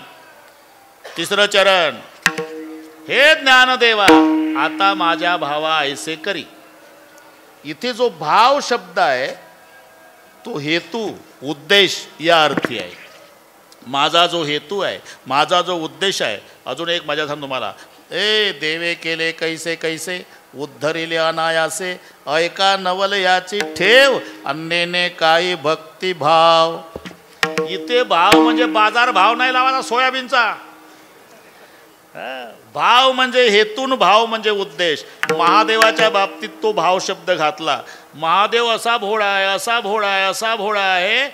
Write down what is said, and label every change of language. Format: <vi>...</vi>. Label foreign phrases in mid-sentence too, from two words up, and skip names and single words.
<mr>तिसरं चरण, हे ज्ञानदेवा आता माझ्या भावा ऐसे करी. इथे जो भाव शब्द आहे तो हेतू उद्देश या अर्थी आहे. माझा जो हेतू आहे, माझा जो उद्देश आहे. अजून एक मजा सांग तुम्हाला. ए देवे केले कैसे कैसे उद्धरिले अनायासे ऐका नवल याची ठेव अन्येने काही भक्तिभाव. इथे भाव म्हणजे बाजार भाव नाही लावायचा सोयाबीनचा. भाव म्हणजे हेतून, भाव म्हणजे उद्देश. महादेवाच्या बाबतीत तो भाव शब्द घातला. महादेव असा भोळा आहे, असा भोळा आहे, असा भोळा आहे.</mr>